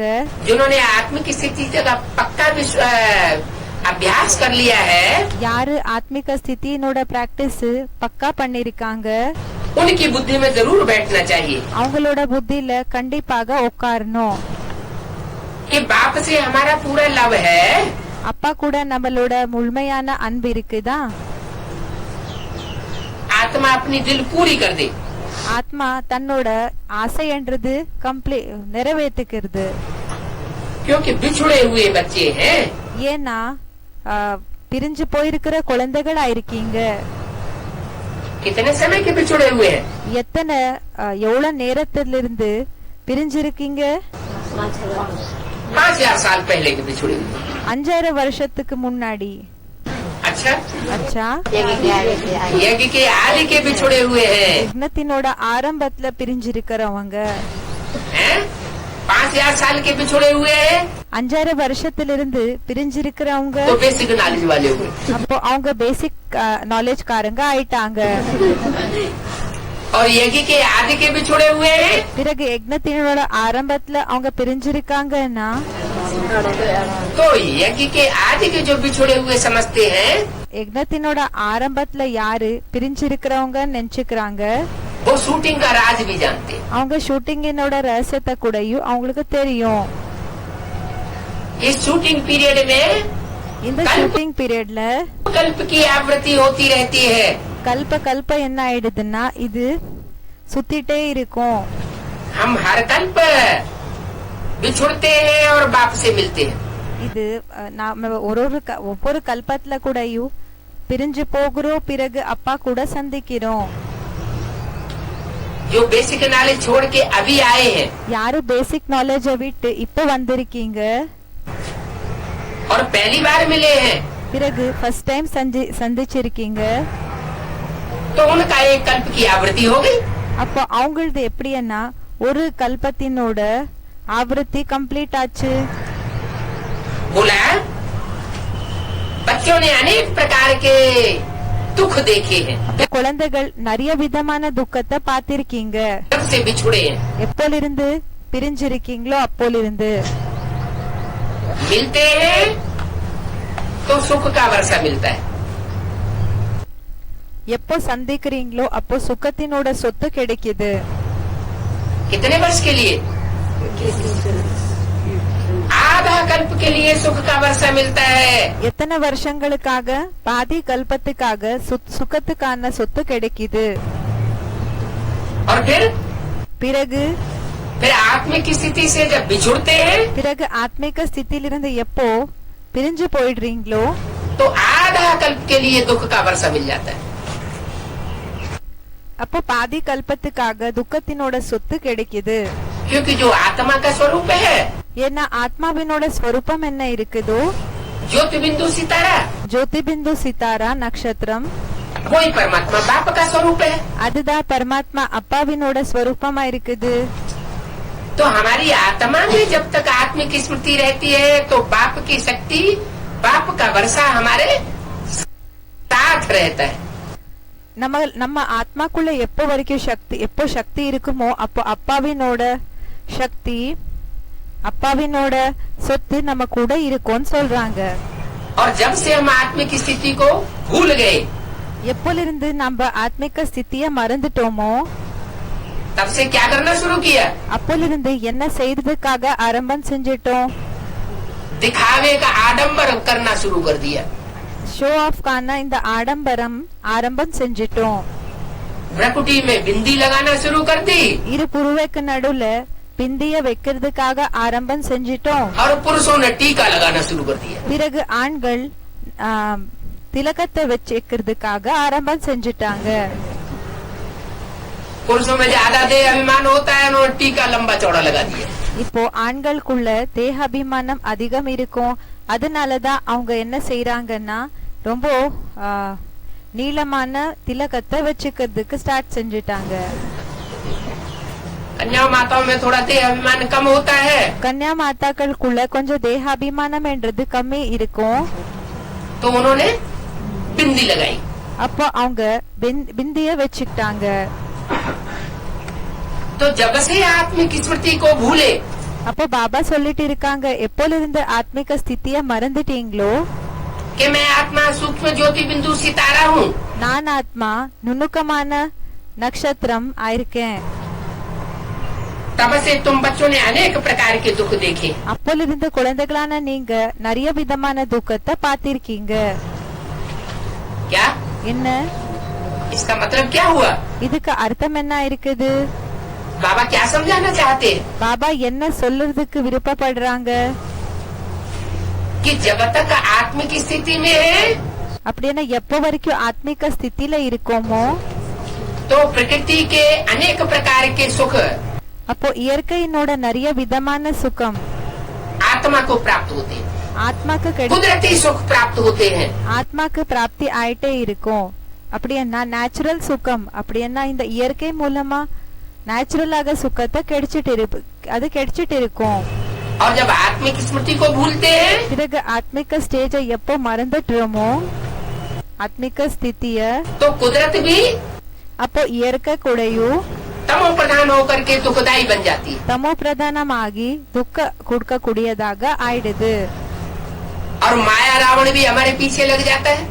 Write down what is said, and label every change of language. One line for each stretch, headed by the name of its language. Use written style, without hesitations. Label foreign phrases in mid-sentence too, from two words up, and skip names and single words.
Hindi: जिन्होंने आत्मिक स्थिति का पक्का अभ्यास कर लिया है,
Tamil: யாரு ஆத்மிக ஸ்திதியினோட பிராக்டிஸ் பக்கா பண்ணிருக்காங்க,
Hindi: उनकी बुद्धि में जरूर बैठना चाहिए
Tamil: அவங்களோட புத்தியில கண்டிப்பாக உட்காரணும்.
Hindi: कि बाप से हमारा पूरा लव है।
Tamil: அப்பா கூட நம்மளோட முழுமையான அன்பு இருக்குதா?
Hindi: आत्मा अपनी दिल पूरी कर दे।
Tamil: ஆத்மா தன்னோட ஆசைன்றது நிறைவேற்றுக்கிறது.
Hindi: क्योंकि बिछड़े हुए बच्चे हैं।
Tamil: ஏன்னா பிரிஞ்சு போயிருக்கிற குழந்தைகளா இருக்கீங்க.
Hindi: कितने समय के बिछड़े हुए हैं?
Tamil: எத்தனை எவ்வளவு நேரத்திலிருந்து பிரிஞ்சிருக்கீங்க?
Hindi: 5000 साल पहले के बिछड़े हुए।
Tamil: 5000 வருஷத்துக்கு முன்னாடி.
Hindi: अच्छा
Tamil: அச்சா,
Hindi: यज्ञ के आदि के बिछड़े हुए हैं।
Tamil: யக்னத்தினோட ஆரம்பத்துல பிரிஞ்சிருக்கிறவங்க.
Hindi: 5000 साल के बिछड़े हुए हैं
Tamil: 5000 வருஷத்திலிருந்து பிரிஞ்சிருக்கிறவங்க.
Hindi: तो
English: basic knowledge
Hindi: वाले हुए।
Tamil: அப்போ அவங்க
English: basic knowledgeகாரங்க
Tamil: ஆயிட்டாங்க.
Hindi: और यज्ञ के आदि के बिछड़े हुए हैं
Tamil: பிறகு யக்னத்தினோட ஆரம்பத்துல அவங்க பிரிஞ்சிருக்காங்கன்னா
Hindi: तो यज्ञ के आदि के जो बिछड़े हुए समझते हैं,
Tamil: யக்னத்தினோட ஆரம்பத்துல யாரு பிரிஞ்சிருக்கிறவங்க நினைச்சுக்கிறாங்க,
Hindi: वो शूटिंग का राज भी जानते हैं।
Tamil: அவங்க ஷூட்டிங்கினோட ரகசியத்தை கூடயும் அவங்களுக்கு தெரியும்.
Hindi: इस
English: shooting period
Hindi: में
Tamil: இந்த
English: shooting periodல
Hindi: कल्प की आवृत्ति होती रहती है।
Tamil: கல்ப என்ன ஆயிடுதுன்னா இது சுத்திட்டே இருக்கும்.
Hindi: हम हर कल्प बिछुड़ते हैं और बाप से मिलते हैं।
Tamil: இது நாம ஒவ்வொரு கல்பத்துல கூடயும் பிரிஞ்சு போகிறோம், பிறகு அப்பா கூட சந்திக்கிறோம்.
Hindi: जो
English: basic knowledge
Hindi: छोड़ के अभी आए हैं
Tamil: யாரு
English: basic knowledge
Tamil: விட்டு இப்ப வந்திருக்கீங்க,
Hindi: और पहली बार मिले हैं,
Tamil: பிறகு
English: first time
Tamil: சந்திச்சிருக்கீங்க,
Hindi: तो उनका एक कल्प की आवृत्ति हो गई।
Tamil: அப்போ அவங்களது எப்படின்னா ஒரு கல்பத்தினோட ஆவೃತ್ತಿ கம்ப்ளீட் ஆச்சு.
Hindi: बोला बच्चों ने अनेक प्रकार के दुख देखे हैं,
Tamil: குழந்தைகள் நிறைய விதமான துக்கத்தை பார்த்திருக்கீங்க.
Hindi: जब से बिछुड़े हैं,
Tamil: எப்போலிருந்து பிரிஞ்சிருக்கீங்களோ அப்போலிருந்து.
Hindi: मिलते हैं तो सुख का वर्षा मिलता है,
Tamil: எப்போ சந்திக்கிறீங்களோ அப்போ சுகத்தினோட சொத்து கிடைக்குது.
Hindi: कितने वर्ष के लिए? आधा कल्प के लिए सुख का वर्षा मिलता है.
Tamil: எத்தனை வருஷங்களுக்காக? பாதி கல்பத்துக்காக சுகத்துக்கான சொத்து கிடைக்குது.
Hindi: और
Tamil: பிறகு
Hindi: फिर आत्मिक स्थिति से जब बिछुड़ते हैं
Tamil: பிறகு ஆத்மீக ஸ்திதியிலிருந்து எப்போ பிரிஞ்சு போயிடுறீங்களோ
Hindi: तो आधा कल्प के लिए दुख का वर्षा मिल जाता है.
Tamil: அப்போ பாதி கல்பத்துக்காக துக்கத்தினோட சொத்து கிடைக்குது.
Hindi: क्योंकि जो आत्मा का स्वरूप है,
Tamil: ஏன்னா ஆத்மாவினோட ஸ்வரூபம் என்ன இருக்குதோ,
Hindi: ज्योति बिंदु सितारा, ज्योति बिंदु सितारा
Tamil: நட்சத்திரம்,
Hindi: वही परमात्मा बाप का स्वरूप है.
Tamil: அதுதான் பரமாத்மா அப்பாவினோட ஸ்வரூபமா இருக்குது.
Hindi: तो हमारी आत्मा में जब तक आत्मिक स्मृति रहती है तो बाप की शक्ति, बाप का वर्षा हमारे साथ रहता है.
Tamil: நம்ம ஆத்மாக்குள்ள எப்போ சக்தி இருக்குமோ அப்போ அப்பாவினோட சக்தி, அப்பாவினோட சொத்து நம்ம கூட இருக்கும்னு சொல்றாங்க.
Hindi: और जब से हम आत्मिक स्थिति को भूल गए,
Tamil: எப்போலிருந்து நம்ம ஆத்மிக ஸ்திதிய மறந்துட்டோமோ
Hindi: तब से क्या करना शुरू किया?
Tamil: அப்போலிருந்து என்ன செய்யறதுக்காக ஆரம்பம் செஞ்சிட்டோம்?
Hindi: दिखावे का आडंबर करना शुरू कर दिया.
English: show off
Tamil: கான இந்த ஆடம்பரம் ஆரம்பம் செஞ்சிட்டோம்.
Hindi: भ्रकुटी में बिंदी लगाना शुरू कर दी
Tamil: இரு புருவக்கு நடுவுல பிந்திய வைக்கிறதுக்காக ஆரம்பம் செஞ்சிட்டோம்.
Hindi: और पुरुषों ने टीका लगाना शुरू कर दिया.
Tamil: பிறகு ஆண்கள் திலகத்தை வச்சுக்கிறதுக்காக ஆரம்பம் செஞ்சிட்டாங்க.
Hindi: पुरुषों में ज्यादा देह अभिमान होता है, उन्होंने टीका लंबा चौड़ा लगा दिया.
Tamil: இப்போ ஆண்களுக்குள்ள தேக அபிமானம் அதிகம் இருக்கும். அதனாலதான் அவங்க என்ன செய்யறாங்கன்னா ரொம்ப நீளமான திலகத்தை வச்சுக்கிறதுக்கு ஸ்டார்ட் செஞ்சுட்டாங்க.
Hindi: कन्या माताओं में थोड़ा देह अभिमान कम होता है,
Tamil: கன்யா மாதாக்களுக்குள்ள கொஞ்சம் தேக அபிமானம் என்றது கம்மி இருக்கும்.
Hindi: तो उन्होंने बिंदी लगाई.
Tamil: அப்போ அவங்க பிந்திய வச்சுக்கிட்டாங்க.
Hindi: तो जब से आत्मिक स्मृति को भूले,
Tamil: அப்போ பாபா சொல்லிட்டு இருக்காங்க, எப்போலிருந்து ஆத்மிக ஸ்திதிய மறந்துட்டீங்களோ,
Hindi: कि मैं आत्मा सूक्ष्म ज्योति बिंदु सितारा हूँ,
Tamil: நான் ஆத்மா நுணுக்கமான நட்சத்திரம் ஆயிருக்கேன்.
Hindi: तब से तुम बच्चों ने अनेक प्रकार के दुख देखे.
Tamil: அப்போலிருந்து குழந்தைகளான நீங்க நிறைய விதமான துக்கத்தை பார்த்திருக்கீங்க.
Hindi: क्या
Tamil: என்ன
Hindi: इसका मतलब क्या हुआ?
Tamil: இதுக்கு அர்த்தம் என்ன இருக்குது?
Hindi: बाबा क्या समझाना चाहते हैं?
Tamil: பாபா என்ன சொல்றதுக்கு விருப்பப்படுறாங்க?
Hindi: कि जब तक आत्मिक स्थिति में है
Tamil: அப்படின்னா எப்போ வரைக்கும் ஆத்மிக ஸ்திதியில இருக்கோமோ
Hindi: तो प्रकृति के अनेक प्रकार के सुख
Tamil: அப்போ இயற்கையினோட நிறைய விதமான சுகம்
Hindi: आत्मा को प्राप्त होते हैं,
Tamil: ஆத்மாக்கு
Hindi: कुदरती सुख प्राप्त होते हैं.
Tamil: ஆத்மாக்கு பிராப்தி ஆயிட்டே இருக்கும். அப்படின்னா நேச்சுரல் சுகம், அப்படின்னா இந்த இயற்கை மூலமா நேச்சுரலாக சுகத்தை கிடைச்சிட்டு இருக்கும்.
Hindi: और जब आत्मिक स्मृति को भूलते हैं
Tamil: பிறகு ஆத்மிக ஸ்டேஜை எப்போ மறந்துட்டுறோமோ ஆத்மிக ஸ்திதிய,
Hindi: तो कुदरत भी
Tamil: அப்போ இயற்கை கூடயும்
Hindi: तमो प्रधान होकर के दुखदायी बन जाती है.
Tamil: தமோ பிரதானமாகி துக்க கொடுக்கக்கூடியதாக ஆயிடுது.
Hindi: और माया रावण भी हमारे पीछे लग जाता है.